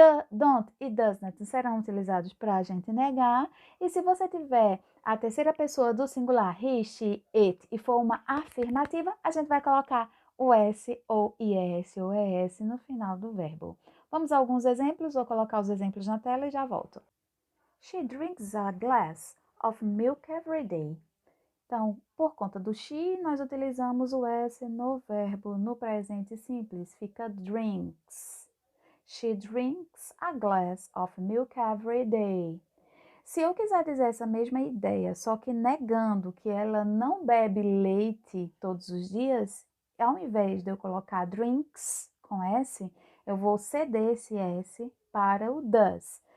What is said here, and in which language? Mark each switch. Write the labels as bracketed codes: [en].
[pt] Don't e does not serão utilizados para a gente negar. E se você tiver a terceira pessoa do singular, he, she, it, e for uma afirmativa, a gente vai colocar o S ou IS ou ES no final do verbo. Vamos a alguns exemplos, vou colocar os exemplos na tela e já volto. [en] She drinks a glass of milk every day. [pt] Então, por conta do she, nós utilizamos o S no verbo, no presente simples, fica drinks. [en] She drinks a glass of milk every day. [pt] Se eu quiser dizer essa mesma ideia, só que negando que ela não bebe leite todos os dias, ao invés de eu colocar drinks com S, eu vou ceder esse S para o does.